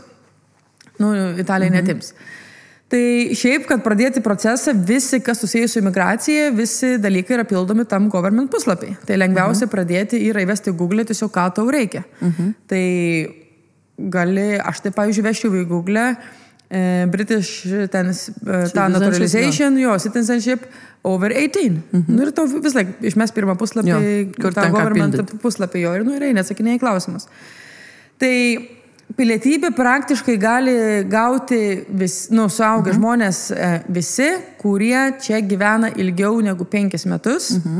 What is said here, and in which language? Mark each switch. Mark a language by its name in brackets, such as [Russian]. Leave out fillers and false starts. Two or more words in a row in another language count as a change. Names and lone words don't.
[Lithuanian] Nu, Italija netims. Tai šiaip, kad pradėti procesą, visi, kas susijęs su imigracija, visi dalykai yra pildomi tam government puslapį. Tai lengviausia pradėti yra įvesti Google tiesiog, ką tau reikia. Tai gali, aš tai, pavyzdžiui, vežčiau į Google [English] British naturalization, citizenship over 18. [Lithuanian] Nu ir tau vis laik išmes pirmą puslapį, kur tą government puslapį jo ir nu ir neatsakinėjai klausimus. Tai pilietybė praktiškai gali gauti suaugę žmonės visi, kurie čia gyvena ilgiau negu 5 metus.